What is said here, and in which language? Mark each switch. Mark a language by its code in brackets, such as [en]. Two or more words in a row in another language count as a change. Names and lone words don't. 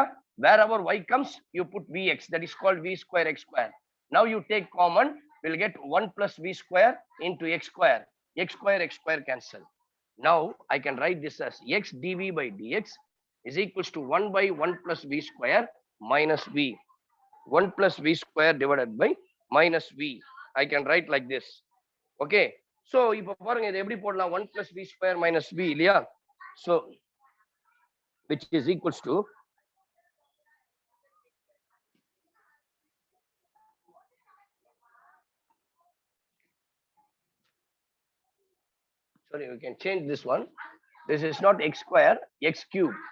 [en] Wherever y comes, you put vx, that is called v square x square. Now you take common, we'll get 1 plus v square into x square. X square cancel. Now I can write this as x dv by dx is equals to 1 by 1 plus v square minus v. 1 plus v square divided by minus v. I can write like this. Okay. So [ta] இப்போ பாருங்க, இது எப்படி போடலாம்? [en] 1 plus v square minus v இல்லையா? So which is equals to, sorry, we can change this one. This is not x square, x cube.